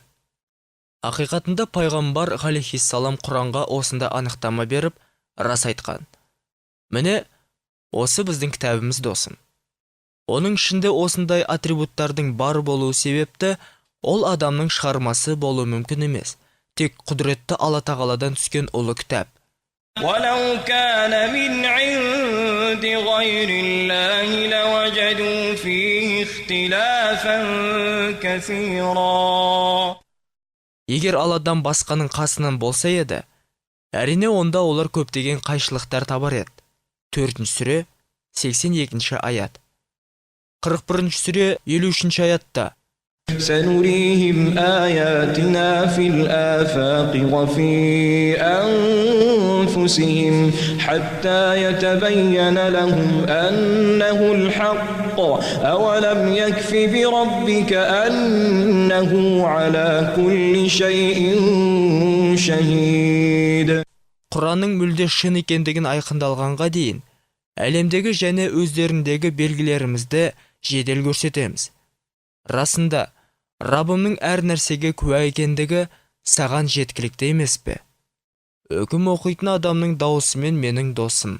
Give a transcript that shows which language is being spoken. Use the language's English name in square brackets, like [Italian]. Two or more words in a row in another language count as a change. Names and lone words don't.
[Kazakh] Ақиқатында пайғамбар ғалейхиссалам Құранға осында анықтама беріп, рас айтқан. Міне, осы біздің кітабымыз досым. Оның ішінде осындай атрибуттардың бар болуы себепті ол адамның шығармасы болу мүмкін емес. Тек құдіретті Алла тағаладан түскен ұлы кітап. [Arabic] ولو كان من عند غير الله لوجدوا فيه اختلافا كثيرا. [Kazakh] Егер Алладан басқаның қасынан болса еді, әрине онда олар көптеген қайшылықтар табар еді. 4 сүре 82 аят. 41 сүре 53 аятта. [Arabic] سنريهم آياتنا في الآفاق وفي أنفسهم حتى يتبين لهم أنه الحق أولم يكف بربك أنه على كل شيء شهيد. [Kazakh] Құранның мүлде шын екендігін айқындалғанға дейін, әлемдегі және өздеріндегі белгілерімізді жедел көрсетеміз. Расында, Раббымның әр нәрсеге куә екендігі саған жеткілікті емес пе? Үкім оқитын адамның дауысымен менің досым.